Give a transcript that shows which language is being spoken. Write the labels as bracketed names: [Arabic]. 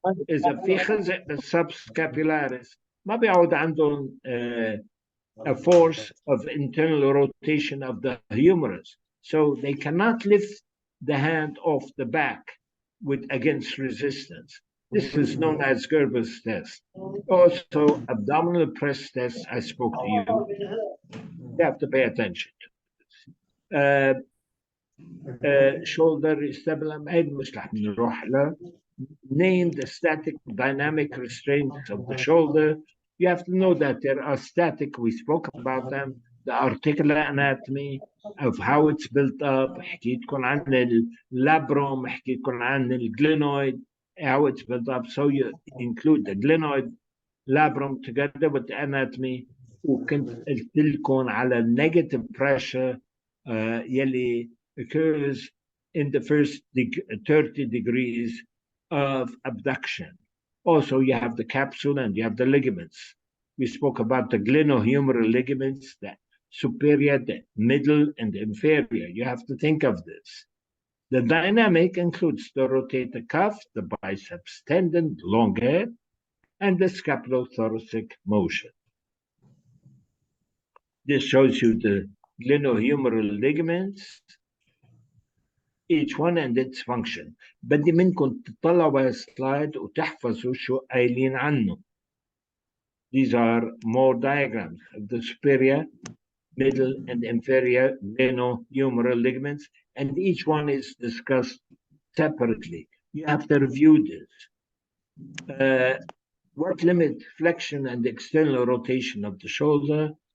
[Arabic] إذا في خزق بالسبسكابيولاريس ما بيعود عندهم [English] a force of internal rotation of the humerus, so they cannot lift the hand off the back against resistance. This is known as Gerber's test. Also, abdominal press test, I spoke to you. You have to pay attention to this. Shoulder stabilization, [Arabic] مش رح نروح له. [English] Name the static dynamic restraints of the shoulder. You have to know that there are static, we spoke about them, the articular anatomy of how it's built up. [Arabic] حكيتكم عن اللابروم, حكيتكم عن الglenoid, [English] how it's built up. So you include the glenoid, labrum together with the anatomy. [Arabic] وكنت قلت لكم على [English] negative pressure [Arabic] يلي [English] occurs in the first 30 degrees of abduction. Also, you have the capsule and you have the ligaments. We spoke about the glenohumeral ligaments, the superior, the middle, and the inferior. You have to think of this. The dynamic includes the rotator cuff, the biceps tendon, the long head, and the scapulothoracic motion. This shows you the glenohumeral ligaments, each one and its function. [Arabic] بدي منكم تطلعوا على السلايد وتحفظوا شو قايلين عنه. [English] These are more diagrams of the superior, middle, and inferior glenohumeral ligaments, and each one is discussed separately. You have to review this. What limits flexion and external rotation of the shoulder?